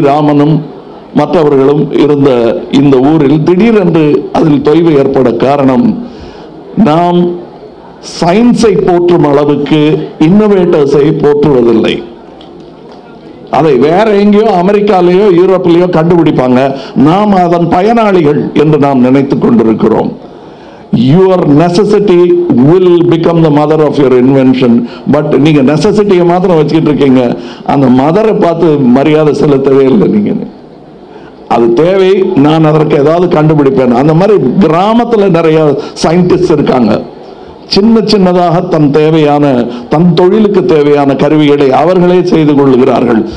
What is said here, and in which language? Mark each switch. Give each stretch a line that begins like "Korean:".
Tamil: ராமனும் மற்றவர்களும் இருந்த இந்த ஊரில் திடீரென்று அதில் தொய்வு ஏற்பட காரணம், நாம் சயின்ஸை போற்றும் அளவுக்கு இன்னோவேட்டர்ஸை போற்றுவதில்லை. அதை வேற எங்கேயோ அமெரிக்காலேயோ யூரோப்பிலேயோ கண்டுபிடிப்பாங்க, நாம் அதன் பயனாளிகள் என்று நாம் நினைத்துக் கொண்டிருக்கிறோம்.
English: Your necessity will become the mother of your invention.
Tamil: But நீங்க நெசசிட்டியை மாத்திரம் வச்சுக்கிட்டு இருக்கீங்க, அந்த மதரை பார்த்து மரியாதை செலுத்தவே இல்லை. நீங்க அது தேவை, நான் அதற்கு ஏதாவது கண்டுபிடிப்பேன். அந்த மாதிரி கிராமத்தில் நிறைய சயின்டிஸ்ட் இருக்காங்க. சின்னதாக தன் தொழிலுக்கு தேவையான கருவிகளை அவர்களே செய்து கொள்ளுகிறார்கள்.